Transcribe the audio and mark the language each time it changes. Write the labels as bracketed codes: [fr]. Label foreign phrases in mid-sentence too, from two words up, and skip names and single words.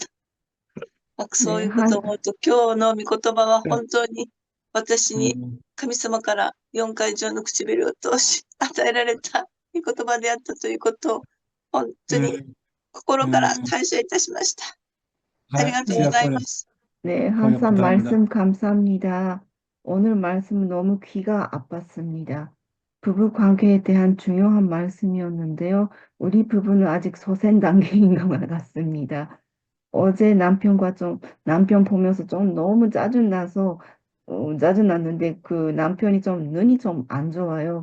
[ja] そういうことを思うと、今日の御言葉は本当に私に神様から4回上の唇を通し与えられた御言葉であったということを本当に心から感謝いたしました。ありがとうございます。 [ko] 네, 항상 말씀 감사합니다. 오늘 말씀은 너무 귀가 아팠습니다. 부부 관계에 대한 중요한 말씀이었는데요. 우리 부부는 아직 소생 단계인 것 같습니다. 어제 남편 보면서 좀 너무 짜증나서, 짜증났는데 그 남편이 눈이 좀 안 좋아요.